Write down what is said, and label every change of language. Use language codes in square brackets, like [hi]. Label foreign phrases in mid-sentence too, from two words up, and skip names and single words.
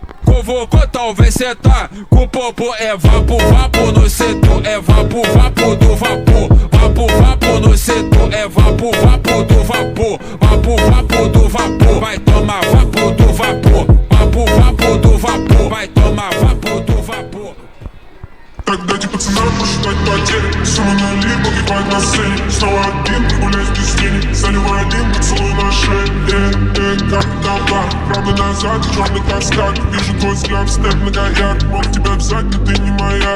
[pt] provocou, então vem sentar. Com o popo é vapo, vapo no setor. É vapo, vapo do vapor. Vapo, vapo no setor. É vapo, vapo do vapor. Vapo, vapo do vapor. Vai tomar vapo do vapor. Vapo, vapo do vapor. Vai tomar vapo do vapor. [ru] Так дайте пацанам посчитать потери. Сумма нули, погибать на сцене. Снова один, гуляй без тени. Заливай один, поцелуй на шее. Как товар, правда назад, черный каскад. Вижу твой взгляд, степ многоярд. Мог тебя взять, но ты не моя.